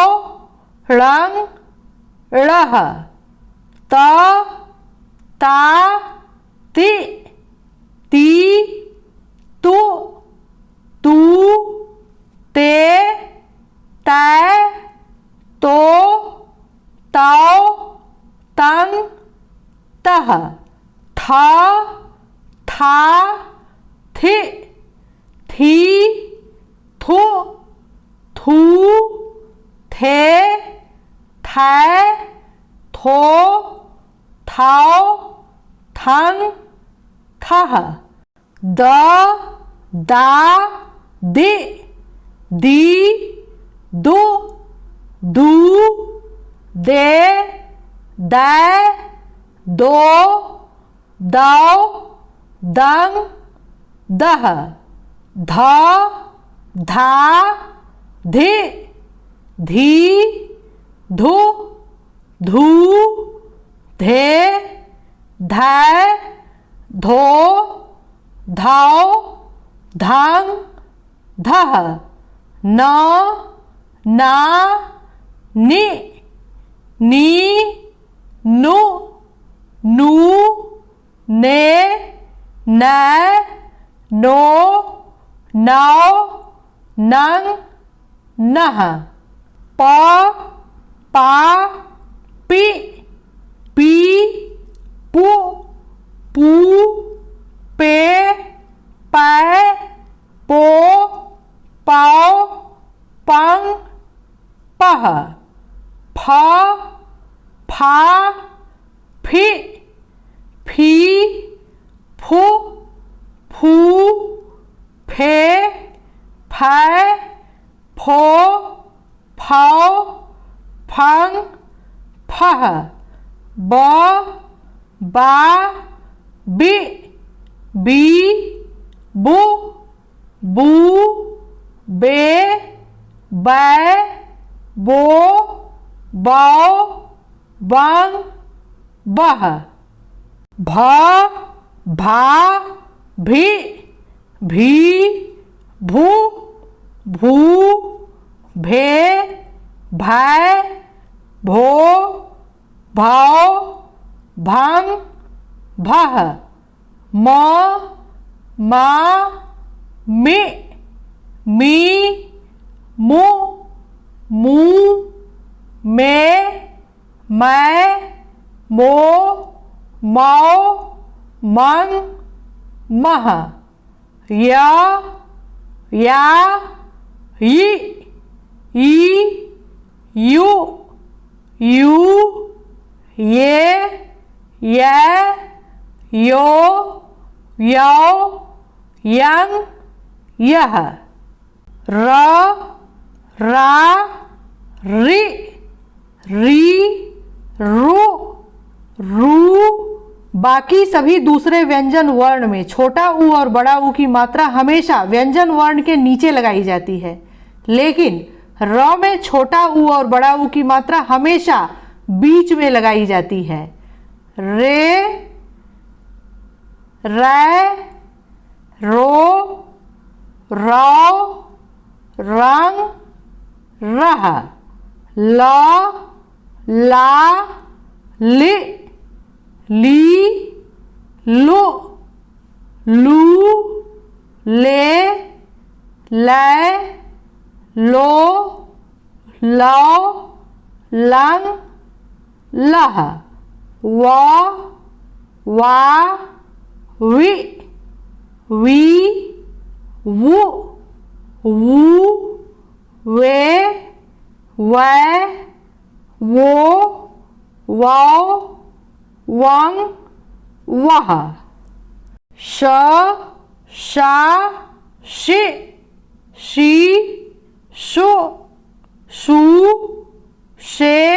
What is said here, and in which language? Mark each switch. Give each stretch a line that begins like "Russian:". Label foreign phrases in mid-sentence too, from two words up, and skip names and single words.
Hindi: ळंग, ळह, त, ता, ति, ती, तु, तू, ते, तै, तो, तौ, तंग, तह, थ, था, थि, थी, थु, थू, थे, थै, थो, थौ, थंग, थह, द, दा, दि, दी, दु, दू, दे, दै, दो, दौ, दंग, दह, ध, धा, धि, धी, धु, धू, धे, धै, धो, धौ, धंग, धह, न, ना, नि, नी, नु, नू, ने, नै, नो, नौ, नंग, नह, प, पा, पी, पी, पू, पू, पे, पै, पो, पौ, पंग, पह, फ, फा, फि, फी, फू, फू, फे, फै, फो, फौ, फंग, फह, ब, बा, बि, बी, बु, बू, बे, बै, बो, बौ, बंग, बह, भ, भा, भी, भी, भू, भू, भे, भै, भो, भौ, भंग, भह, म, मा, मि, मी, मु, मू, मे, मै, मो, मौ, मंग, मह, य, या, यि, ई, यू, यू, ये, यै, यो, यौ, यंग, यह, र, रा, रि, री, रु, रू। बाकी सभी दूसरे व्यंजन वर्ण में छोटा ऊ और बड़ा ऊ की मात्रा हमेशा व्यंजन वर्ण के नीचे लगाई जाती है, लेकिन र में छोटा ऊ और बड़ा ऊ की मात्रा हमेशा बीच में लगाई जाती है। रे, रै, रो, रौ, रंग, रह, ल, ला, लि, ली, लु, लू, ले, लै, लो, लौ, लंग, लह, व, वा, वि, वी, वु, वू, वे, वै, वो, वौ, वंग, वह, श, शा, शि, शी, शु, शू, शे,